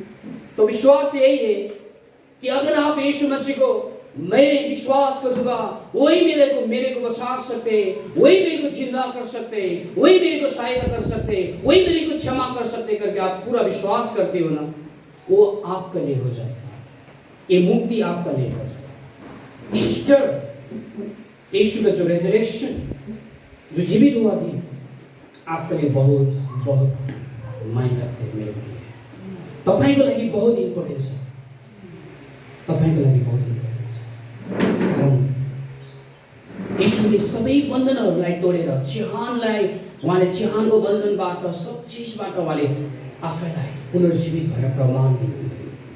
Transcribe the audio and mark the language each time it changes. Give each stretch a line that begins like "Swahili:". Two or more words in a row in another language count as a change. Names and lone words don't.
Hindi: तो विश्वास यही है कि अगर आप यीशु मसीह को मैं विश्वास करूंगा, वही मेरे को बचा सकते, वही मेरे को जिंदा कर सकते, वही मेरे को सहायता कर सकते, वही मेरे को क्षमा कर सकते करके आप पूरा विश्वास करते हो ना, वो आपका लिए हो जाएगा, ये मुक्ति आपका लिए हो जाएगा। ईस्टर, यीशु का जो रेजरेक्शन, जो जीवित हुआ थी, आपके लिए बहुत बहुत मायने रखते हैं। मेरे लिए
Nepali: तपाईँको लागि
Hindi: बहुत इम्पोर्टेन्स है,
Nepali: तपाईँको लागि
Hindi: बहुत इम्पोर्टेन्स है।
Nepali: कारण यीशुले सबै बन्धनहरूलाई तोडेर चिहानलाई, उहाँले चिहानको बन्धनबाट सब चिजबाट उहाँले आफैलाई पुनर्जीवित भएर प्रमाण दिनुभयो।